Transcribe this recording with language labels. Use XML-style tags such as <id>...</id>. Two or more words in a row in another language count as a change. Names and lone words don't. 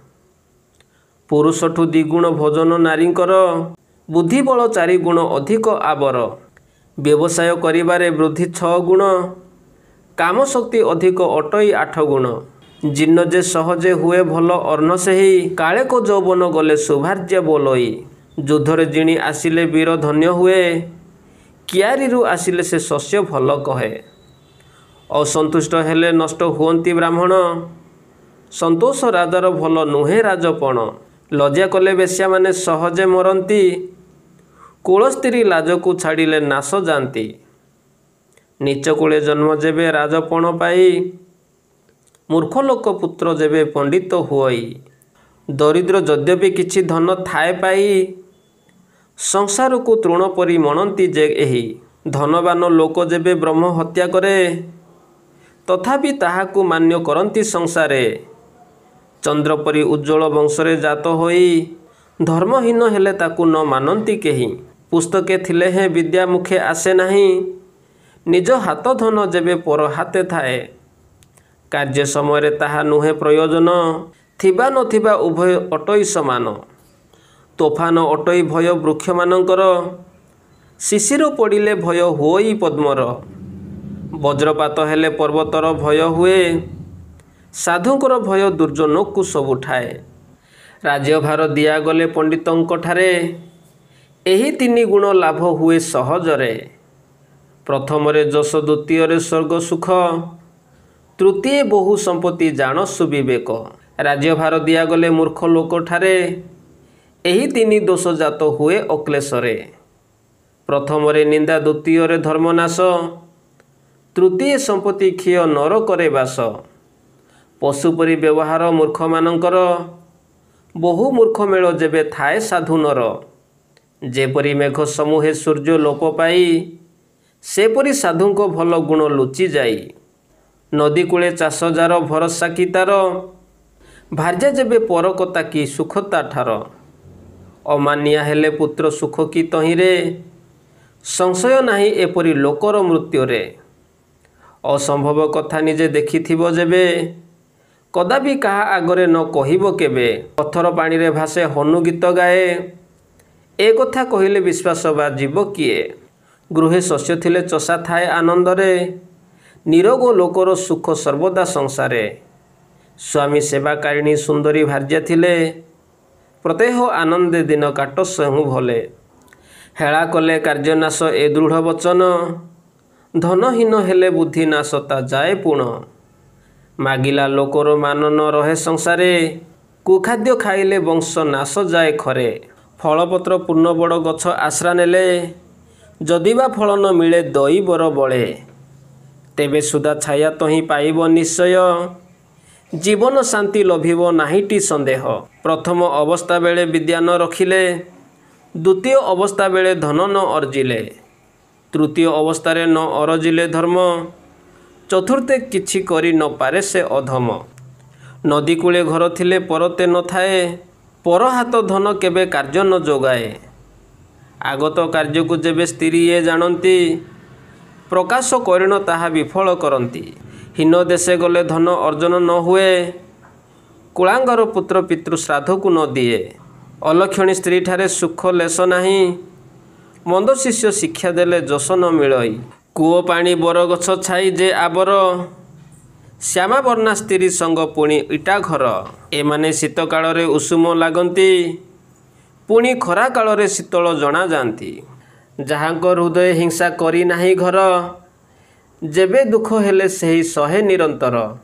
<or>ପୁରୁଷଠୁ ଦ୍ୱିଗୁଣ ଭୋଜନ ନାରୀଙ୍କର ବୁଦ୍ଧି ବଳ 4 ଗୁଣ ଅଧିକ ଆଉ ବ୍ୟବସାୟ କରିବାରେ ବୃଦ୍ଧି 6 ଗୁଣ କାମ ଶକ୍ତି ଅଧିକ ଅଟଇ 8 ଗୁଣ ଜିନ୍ନ ଯେ ସହଜେ ହୁଏ ଭଲ ଅର୍ଣ୍ଣ ସେହି କାଳେ କୁ ଯୌବନ ଗଲେ ସୌଭାଗ୍ୟ ବୋଲଇ ଯୁଦ୍ଧରେ ଜିଣି ଆସିଲେ ବୀର ଧନ୍ୟ ହୁଏ କିଆରୀରୁ ଆସିଲେ ସେ ଶସ୍ୟ ଭଲ କହେ ଅସନ୍ତୁଷ୍ଟ ହେଲେ ନଷ୍ଟ ହୁଅନ୍ତି ବ୍ରାହ୍ମଣ ସନ୍ତୋଷ ରାଜାର ଭଲ ନୁହେଁ ରାଜପଣ ଲଜ୍ଜା କଲେ ବେଶ୍ୟା ମାନେ ସହଜେ ମରନ୍ତି କୁଳ ସ୍ତ୍ରୀ ଲାଜ କୁ ଛାଡ଼ିଲେ ନାଶ ଯାନ୍ତି ନୀଚ କୁଳେ ଜନ୍ମ ଯେବେ ରାଜପଣ ପାଇ ମୂର୍ଖ ଲୋକ ପୁତ୍ର ଯେବେ ପଣ୍ଡିତ ହୁଇ ଦରିଦ୍ର ଯଦ୍ୟପି କିଛି ଧନ ଥାଏ ପାଇ ସଂସାର କୁ ତୃଣ ପରି ମଣନ୍ତି ଯେ ଏହି ଧନବାନ ଲୋକ ଯେବେ ବ୍ରହ୍ମ ହତ୍ୟା କରେ ତଥାପି ତାହାକୁ ମାନ୍ୟ କରନ୍ତି ସଂସାରେ ଚନ୍ଦ୍ର ପରି ଉଜ୍ଜ୍ୱଳ ବଂଶରେ ଜାତ ହୋଇ ଧର୍ମହୀନ ହେଲେ ତାକୁ ନ ମାନନ୍ତି କେହି ପୁସ୍ତକେ ଥିଲେ ହେ ବିଦ୍ୟା ମୁଖେ ଆସେ ନାହିଁ ନିଜ ହାତ ଧନ ଯେବେ ପର ହାତେ ଥାଏ କାର୍ଯ୍ୟ ସମୟ ତାହା ନୁହେଁ ପ୍ରୟୋଜନ ଥିବା ନଥିବା ଉଭୟ ଅଟଇ ସମାନ ତୋଫାନ ଅଟଇ ଭୟ ବୃକ୍ଷ ମାନଙ୍କର ଶିଶିର ପଡ଼ିଲେ ଭୟ ହୁଇ ପଦ୍ମର ବଜ୍ରପାତ ହେଲେ ପର୍ବତର ଭୟ ହୁଏ ସାଧୁଙ୍କର ଭୟ ଦୁର୍ଜନ କୁ ସବୁ ଠାଏ ରାଜ୍ୟଭାର ଦିଆଗଲେ ପଣ୍ଡିତଙ୍କ ଠାରେ ଏହି 3 ଗୁଣ ଲାଭ ହୁଏ ସହଜରେ ପ୍ରଥମ ଯଶ ଦ୍ୱିତୀୟ ସ୍ୱର୍ଗ ସୁଖ ତୃତୀୟ ବହୁ ସମ୍ପତ୍ତି ଜାଣ ସୁବିବେକ ରାଜ୍ୟଭାର ଦିଆଗଲେ ମୂର୍ଖ ଲୋକ ଠାରେ ଏହି 3 ଦୋଷ ଜାତ ହୁଏ ଅକ୍ଲେଶରେ ପ୍ରଥମ ନିନ୍ଦା ଦ୍ୱିତୀୟ ଧର୍ମନାଶ ତୃତୀୟ ସମ୍ପତ୍ତି କ୍ଷୟ ନର କରେ ବାସ ପଶୁପରି ବ୍ୟବହାର ମୂର୍ଖ ମାନଙ୍କର ବହୁ ମୂର୍ଖ ମେଳ ଯେବେ ଥାଏ ସାଧୁ ନର ଯେପରି ମେଘ ସମୂହେ ସୂର୍ଯ୍ୟ ଲୋପ ପାଇ ସେପରି ସାଧୁଙ୍କ ଭଲ ଗୁଣ ଲୁଚି ଯାଇ ନଦୀ କୂଳେ ଚାଷ ଯାର ଭରସା କି ତାର ଭାର୍ଯ୍ୟା ଯେବେ ପରକତା କି ସୁଖତା ଠାର ଅମାନିଆ ହେଲେ ପୁତ୍ର ସୁଖ କି ତହିଁରେ ସଂଶୟ ନାହିଁ ଏପରି ଲୋକର ମୃତ୍ୟୁରେ ଅସମ୍ଭବ କଥା ନିଜେ ଦେଖିଥିବୁ ଯେବେ କଦାପି କାହା ଆଗରେ ନ କହିବୁ କେବେ ପଥର ପାଣି ରେ ଭାସେ ହନୁ ଗୀତ ଗାଏ ଏ କଥା କହିଲେ ବିଶ୍ୱାସ ବା ଯିବ କିଏ ଗୃହେ ଶସ୍ୟ ଥିଲେ ଚଷା ଥାଏ ଆନନ୍ଦରେ ନିରୋଗ ଲୋକର ସୁଖ ସର୍ବଦା ସଂସାରେ ସ୍ୱାମୀ ସେବାକାରିଣୀ ସୁନ୍ଦରୀ ଭାର୍ଯ୍ୟା ଥିଲେ ପ୍ରତ୍ୟହ ଆନନ୍ଦେ ଦିନ କାଟ ସହୁ ଭଲେ ହେଳା କଲେ କାର୍ଯ୍ୟନାଶ ଏ ଦୃଢ଼ ବଚନ ଧନହୀନ ହେଲେ ବୁଦ୍ଧିନାଶତା ଯାଏ ପୁଣ ମାଗିଲା ଲୋକର ମାନ ନ ରହେ ସଂସାରେ କୁଖାଦ୍ୟ ଖାଇଲେ ବଂଶ ନାଶ ଯାଏ ଖରେ ଫଳପତ୍ର ପୂର୍ଣ୍ଣ ବଡ଼ ଗଛ ଆଶ୍ରା ନେଲେ ଯଦିବା ଫଳ ନ ମିଳେ ଦଇ ବର ବଳେ ତେବେ ସୁଧା ଛାୟା ତହିଁ ପାଇବ ନିଶ୍ଚୟ ଜୀବନ ଶାନ୍ତି ଲଭିବ ନାହିଁଟି ସନ୍ଦେହ ପ୍ରଥମ ଅବସ୍ଥା ବେଳେ ବିଦ୍ୟା ନ ରଖିଲେ ଦ୍ୱିତୀୟ ଅବସ୍ଥା ବେଳେ ଧନ ନ ଅର୍ଜିଲେ ତୃତୀୟ ଅବସ୍ଥା ରେ ନ ଅରଜିଲେ ଧର୍ମ ଚତୁର୍ଥେ କିଛି କରି ନ ପାରେ ସେ ଅଧମ ନଦୀ କୂଳେ ଘର ଥିଲେ ପରତେ ନ ଥାଏ ପର ହାତ ଧନ କେବେ କାର୍ଯ୍ୟ ନ ଯୋଗାଏ ଆଗତ କାର୍ଯ୍ୟ କୁ ଯେବେ ସ୍ତ୍ରୀ ଯେ ଜାଣନ୍ତି ପ୍ରକାଶ କରିଣ ତାହା ବିଫଳ କରନ୍ତି ହୀନ ଦେଶେ ଗଲେ ଧନ ଅର୍ଜନ ନ ହୁଏ କୁଳାଙ୍ଗାର ପୁତ୍ର ପିତୃ ଶ୍ରାଦ୍ଧ କୁ ନ ଦିଏ ଅଲକ୍ଷଣୀ ସ୍ତ୍ରୀ ଠାରେ ସୁଖ ଲେଶ ନାହିଁ ମନ୍ଦ ଶିଷ୍ୟ ଶିକ୍ଷା ଦେଲେ ଯଶ ନ ମିଳଇ କୂଅ ପାଣି ବରଗଛ ଛାଇ ଯେ ଆବର, ଶ୍ୟାମାବର୍ଣ୍ଣା ସ୍ତ୍ରୀ ସଙ୍ଗ ପୁଣି ଇଟା ଘର। ଏମାନେ ଶୀତ କାଳରେ ଉଷୁମ ଲାଗନ୍ତି, ପୁଣି ଖରା କାଳରେ ଶୀତଳ ଜଣାଯାଆନ୍ତି। ଯାହାଙ୍କ ହୃଦୟ ହିଂସା କରି ନାହିଁ ଘର, ଯେବେ ଦୁଃଖ ହେଲେ ସେହି ସହେ ନିରନ୍ତର।</or>